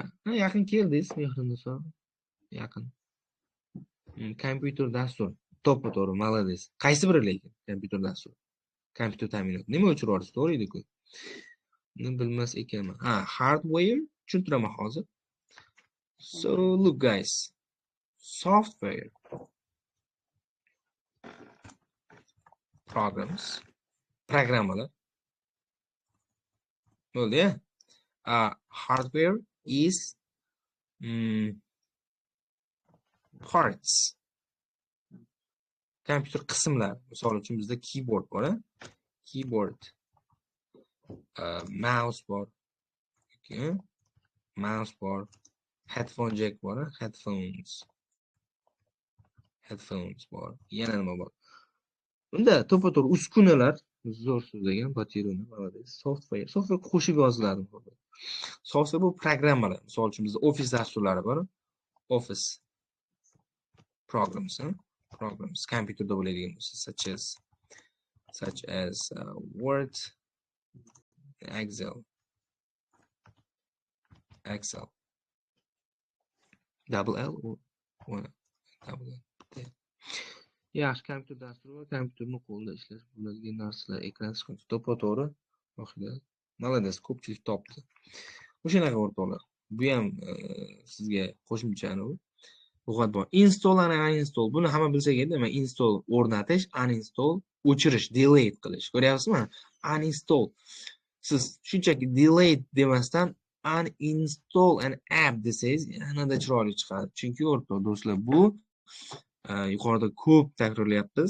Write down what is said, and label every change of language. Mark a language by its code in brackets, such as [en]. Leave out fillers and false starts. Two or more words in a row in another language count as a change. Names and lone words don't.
[uz] Yaqin keldingiz, Mehriniso. Yaqin. Kompyuter dastur. To'g'ri, malades. Qaysi biri lekin kompyuter dastur? Kompyuter ta'minot. Nima o'chirib yuborsiz? To'g'ri edi-ku. Buni bilmas ekanman. Hardware tushuntiraman hozir. [en] So look guys, software [uz] programmalar bo'ldi ya. [en] Hardware is parts. [uz] Kompyuter qismlar. Misol uchun bizda keyboard bor, keyboard, mouse bor, mouse bor, headphone jack bor, headphones bor. Yana nima bor? Bunda to'ppa-to'g'ri uskunalar, zo'r so'z degan, batiruni, malades. Software qo'shib yoziladi. Software bu programmalar. Misol uchun bizda office dasturlari bor. [en] Office programs, [uz] kompyuterda bo'ladigan bo'lsa, [en] such as Word, Excel. Double L or double L. [uz] Yaxshi, kompyuter dasturi va kompyuterni qo'lda ishlash bo'ladigan narsalar, ekran chiqarish, to'ppa-to'g'ri. Malades, ko'pchilik topdi. O'shanaqa o'rtoqlar. Bu ham sizga qo'shimchani lug'at bor. [en] Install and uninstall. [uz] Buni hamma bilsa kerak. Demak, install o'rnatish, uninstall o'chirish, delete qilish. Ko'ryapsizmi? Uninstall. Siz shunchaki delete demasdan [en] uninstall an app [uz] desangiz yanada chiroyli chiqadi. Chunki o'rtoq do'stlar, bu yuqorida ko'p takrorlayapmiz.